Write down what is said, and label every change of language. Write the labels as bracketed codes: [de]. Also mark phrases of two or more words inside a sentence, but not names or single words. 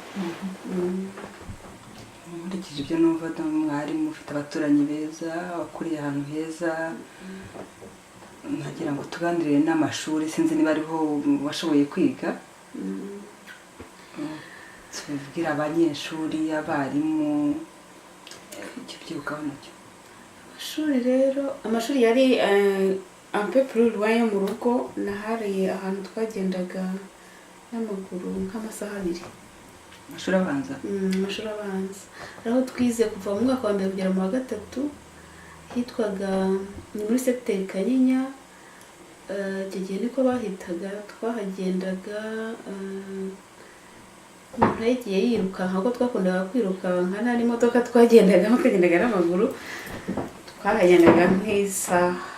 [rw] Nkurikije ibyo numva, mwari mufite abaturanyi beza, wakuriye ahantu heza, nagira ngo tuganire n'amashuri, sinzi niba ariho washoboye kwiga. Tubwira abanyeshuri, abarimu, icyo byibukaho nacyo. Amashuri rero, amashuri yari [fr] un peu plus loin [rw] yo mu rugo, nahariye ahantu twagendaga n'amaguru nk'amasaha 2. Amashuri abanza? Amashuri abanza. Aho twize kuva mu mwaka wa mbere kugera mu wa 3, hitwaga ni muri secteur Kanyinya. Icyo gihe niko bahitaga, twahagendaga umuntu yagiye yirukanka, kuko twakundaga kwirukanka, nta n'imodoka twagendagamo, twagendaga n'amaguru, twahagendaga nk'isaha.